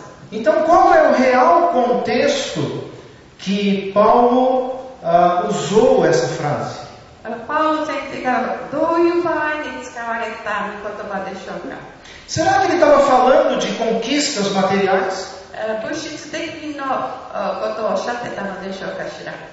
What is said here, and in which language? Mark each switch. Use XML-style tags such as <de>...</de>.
<pt>Então, qual é o real contexto que Paulo usou essa frase?</pt> <ja>パウロ先生がどういう場合に使われた言葉でしょうか。</ja> <pt>Será que ele estava falando de conquistas materiais?</pt> <ja>物質的なことをおっしゃってたのでしょうかしら。</ja>